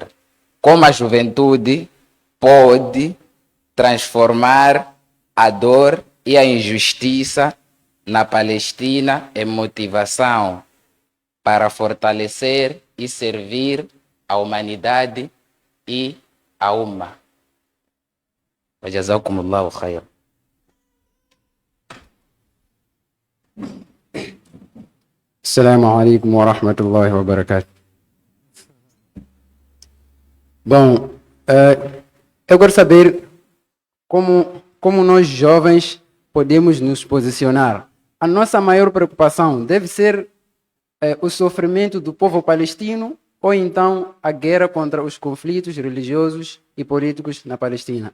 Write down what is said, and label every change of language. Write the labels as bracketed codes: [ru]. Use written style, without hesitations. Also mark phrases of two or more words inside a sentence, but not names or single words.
[pt] Como a juventude pode transformar a dor e a injustiça na Palestina em motivação para fortalecer e servir a humanidade e a Umma? [ar] جزاكم الله خيرا. السلام عليكم ورحمة الله وبركاته. [pt] Bom, eu quero saber como nós jovens podemos nos posicionar. A nossa maior preocupação deve ser o sofrimento do povo palestino ou então a guerra contra os conflitos religiosos e políticos na Palestina.